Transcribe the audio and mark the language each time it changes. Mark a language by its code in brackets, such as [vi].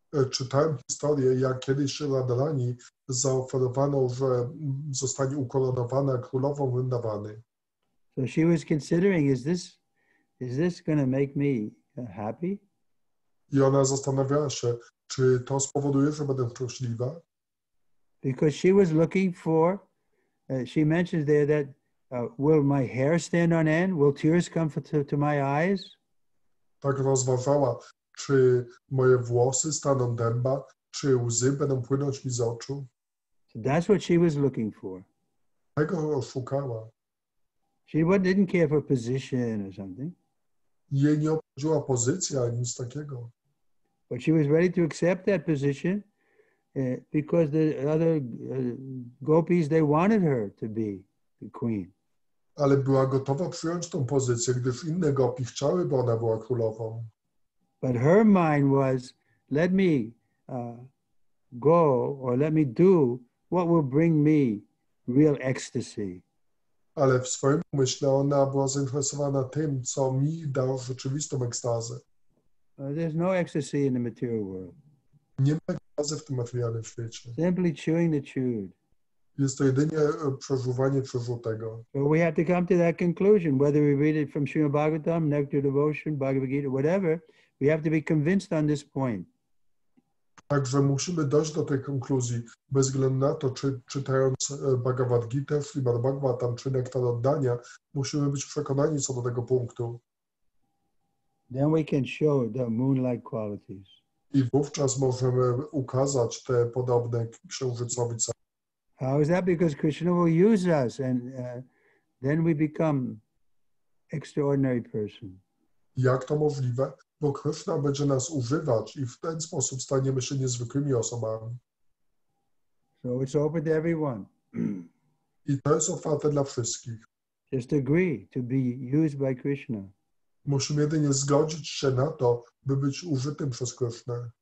[pl] Czytałem historię, jak kiedyś się Radharani zaoferowano, że zostanie ukoronowana królową Vrindavany. [en] So she was considering, is this going to make me happy? [pl] I ona zastanawiała się, czy to spowoduje, że będę szczęśliwa? [en] Because she was looking for, she mentions there that, will my hair stand on end? Will tears come to my eyes? [pl] Tak rozważała, czy moje włosy staną dęba, czy łzy będą płynąć mi z oczu. [en] So that's what she was looking for. [pl] Tego szukała. [en] She didn't care for position or something. [pl] Jej nie obchodziła pozycja, ani nic takiego. [en] But she was ready to accept that position because the other gopis, they wanted her to be the queen. [pl] Ale była gotowa przyjąć tą pozycję, gdyż inne gopi chciały, by ona była królową. [en] But her mind was, let me go or let me do what will bring me real ecstasy. [pl] Ale w swoim umyśle ona była zainteresowana tym, co mi da rzeczywistą ekstazę. [en] There's no ecstasy in the material world. [pl] Nie ma ekstazy w tym materialnym świecie. [en] Simply chewing the chewed. [pl] Jest to jedynie przeżuwanie przeżutego. [en] So we have to come to that conclusion, whether we read it from Srimad-Bhagavatam, Nectar Devotion, Bhagavad Gita, whatever, we have to be convinced on this point. [pl] Także musimy dojść do tej konkluzji, bez względu na to, czy czytając Bhagavad Gita, Srimad-Bhagavatam, czy Nektar Oddania, musimy być przekonani co do tego punktu. [en] Then we can show the moon-like qualities. [pl] I wówczas możemy ukazać te podobne księżycowi cechy. [en] How is that? Because Krishna will use us and then we become extraordinary person. [pl] Jak to możliwe? Bo Kryszna będzie nas używać i w ten sposób staniemy się niezwykłymi osobami. [en] So it's open to everyone. [pl] I to jest otwarte dla wszystkich. [en] Just agree to be used by Krishna. [pl] Musimy jedynie zgodzić się na to, by być użytym przez Krysznę.